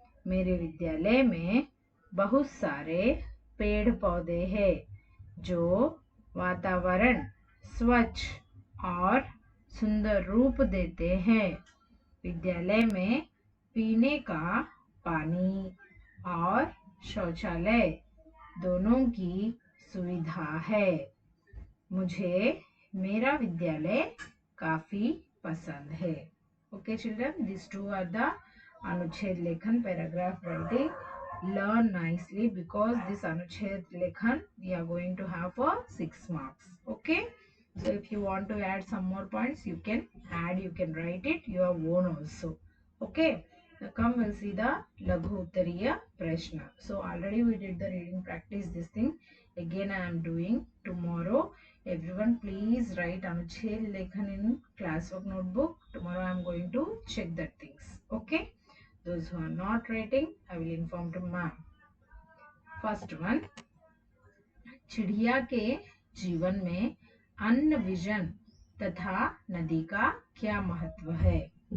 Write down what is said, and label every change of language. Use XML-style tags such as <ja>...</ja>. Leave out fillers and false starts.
<hi>मेरे विद्यालय में बहुत सारे पेड़ पौधे हैं जो वातावरण स्वच्छ और सुंदर रूप देते हैं। विद्यालय में पीने का पानी और शौचालय दोनों की सुविधा है। मुझे मेरा विद्यालय काफी पसंद है।</hi> <en>Okay children, these two are the Anuched Lekhan paragraph writing. Learn nicely because this Anuched Lekhan we are going to have for 6 marks. Okay. So if you want to add some more points, you can add, you can write it your own also. Okay. Now come, we'll see the Laghu Uttariya Prashna. So already we did the reading practice, this thing. Again I am doing tomorrow. Everyone please write Anuched Lekhan in classwork notebook. Tomorrow I am going to check that things. Okay. Those who are not writing, I will inform to ma'am. First one.</en> <hi>चिड़िया के जीवन में अन्न, vision तथा नदी का क्या महत्व है?</hi>